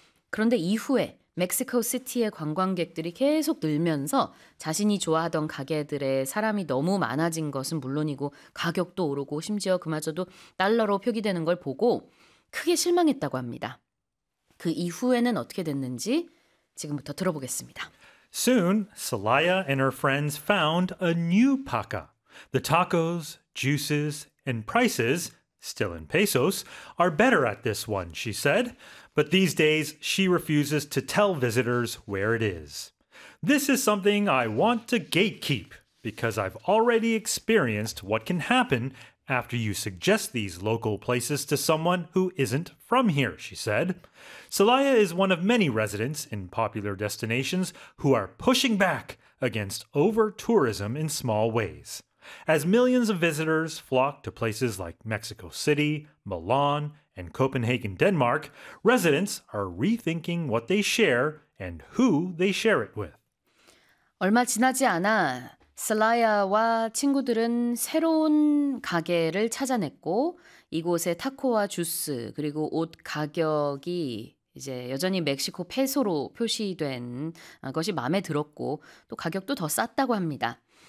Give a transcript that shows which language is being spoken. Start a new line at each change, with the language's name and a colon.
Korean: 그런데 이후에 멕시코 시티의 관광객들이 계속 늘면서 자신이 좋아하던 가게들에 사람이 너무 많아진 것은 물론이고 가격도 오르고 심지어 그마저도 달러로 표기되는 걸 보고 크게 실망했다고 합니다. 그 이후에는 어떻게 됐는지 지금부터 들어보겠습니다.
English: Soon, Celaya and her friends found a new paca. The tacos, juices, and prices, still in pesos, are better at this one, she said. But these days, she refuses to tell visitors where it is. This is something I want to gatekeep, because I've already experienced what can happen after you suggest these local places to someone who isn't from here, she said. Celaya is one of many residents in popular destinations who are pushing back against over-tourism in small ways. As millions of visitors flock to places like Mexico City, Milan, and Copenhagen, Denmark, residents are rethinking what they share and who they share it with.
Korean: 얼마 지나지 않아 슬라야와 친구들은 새로운 가게를 찾아냈고 이곳의 타코와 주스 그리고 옷 가격이 이제 여전히 멕시코 페소로 표시된 것이 마음에 들었고 또 가격도 더 쌌다고 합니다.